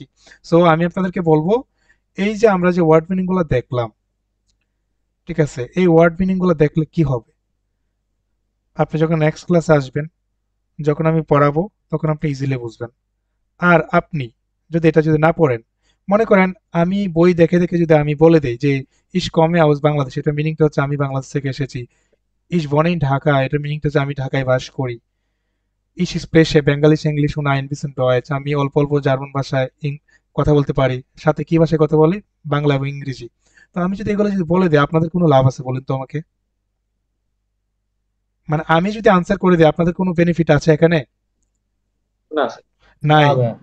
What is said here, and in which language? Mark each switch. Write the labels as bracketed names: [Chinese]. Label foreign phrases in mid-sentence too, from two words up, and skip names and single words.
[Bangla] সো আমি আপনাদেরকে বলবো, এই যে আমরা যে [English] word meaning [Bangla] গুলো দেখলাম, ঠিক আছে, এই [English] word meaning [Bangla] গুলো দেখলে কি হবে, আপনি যখন [English] next class [Bangla] আসবেন, যখন আমি পড়াবো, তখন আপনি ইজিলি বুঝবেন। আর আপনি যদি এটা যদি না পড়েন, মনে করেন আমি বই দেখে দেখে যদি আমি বলে দেই যে [German] Ich komme aus Bangladesch, [Bangla] এটা মিনিংটা হচ্ছে আমি বাংলাদেশ থেকে এসেছি। [German] Ich wohne in Dhaka, [Bangla] এটা মিনিংটা হচ্ছে আমি ঢাকায় বাস করি। [German] Ich spreche Bengalisch Englisch und ein bisschen Deutsch, [Bangla] আমি অল্প অল্প জার্মান ভাষায় কথা বলতে পারি, সাথে কি ভাষায় কথা বলি, বাংলা এবং ইংরেজি। তো আমি যদি এগুলো যদি বলে দিই, আপনাদের কোনো লাভ আছে বলেন তো আমাকে? মানে আমি যদি আনসার করে দিই, আপনাদের কোনো বেনিফিট আছে এখানে? না নাই। না ভাইয়া।